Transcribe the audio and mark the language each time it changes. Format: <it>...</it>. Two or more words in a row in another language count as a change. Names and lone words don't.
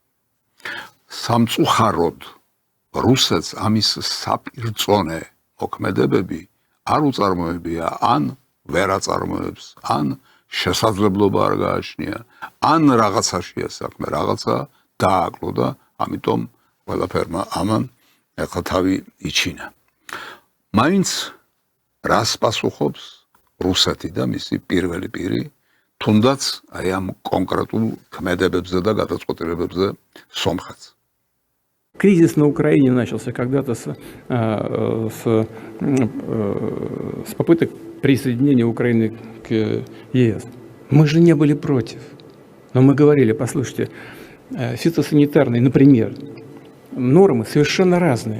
<ka>სამწუხაროდ რუსეთს ამის საპირწონე მოქმედებები არ უწარმოებია, ან ვერ აწარმოებს, ან შესაძლებლობა არ გააჩნია, ან რაღაცაშია საქმე, რაღაცა დააკლო და ამიტომ ყველაფერმა ამან ეხლა თავი იჩინა. მაინც რას პასუხობს რუსეთი და მისი პირველი პირი, თუნდაც აი ამ კონკრეტულ ქმედებებზე და გადაწყვეტილებებზე სომხეთს.</ka> <ru>Кризис на Украине начался когда-то с попыток присоединения Украины к ЕС. Мы же не были против. Но мы говорили, послушайте, фитосанитарные, например, нормы совершенно разные.</ru>